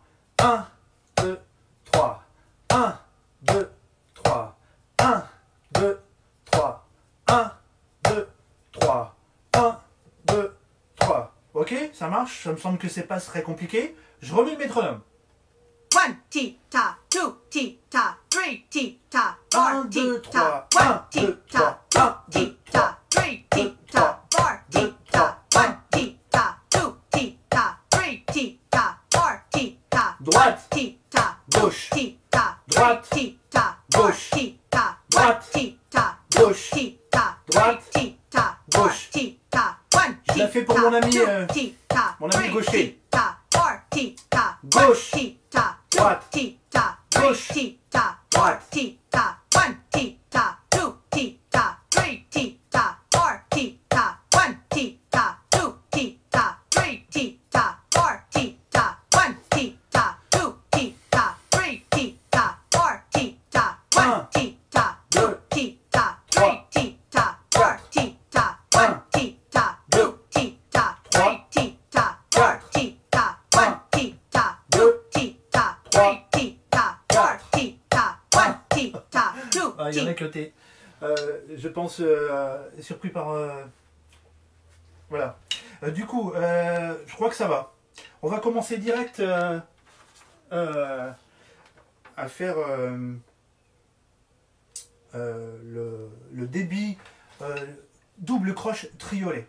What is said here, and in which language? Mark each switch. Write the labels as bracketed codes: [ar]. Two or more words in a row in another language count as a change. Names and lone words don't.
[fr] 1, 2, 3. 1, 2, 3. 1, 2, 3. 1, 2, 3. 1, 2, 3. Ok, ça marche. Ça me semble que c'est pas très compliqué. Je remets le métronome. 1 tita, 2 tita, 3 tita, 1, 4 2, tita, 3. 1 1, 2, 3. tita, 1, 2 2, 3. tita, 3 tita, 4 tita, 1 tita, 2 tita, 3 tita, 4 tita, Droite. 1 tita, Gauche. tita, 3 Droite. tita, Gauche. 4 tita, 1 Droite. tita, Gauche. tita, 3 Droite. tita, 4 Gauche. tita, 1 Je la fais pour mon ami, tita, mon ami 3 gaucher. tita, 4 tita, Gauche. 1 tita, 2 Droite. tita, 3 Gauche. tita, Droite. 4 tita, 1 tita, 2 tita, 3 tita, 4 tita, 1 tita, 2 tita, 3 tita, 4 tita, 1 tita, 2 tita, 3 tita, 4 tita, 1 tita, 2 tita, 3 tita, 4 tita, 1 tita, 2 tita, 3 tita, 4 tita, 1 tita, 2 tita, 3 tita, 4 tita, 1 tita, 2 Ah, il y en a tita. que t'es, je pense, surpris par... voilà. Du coup, je crois que ça va. On va commencer direct à faire le débit double croche triolet.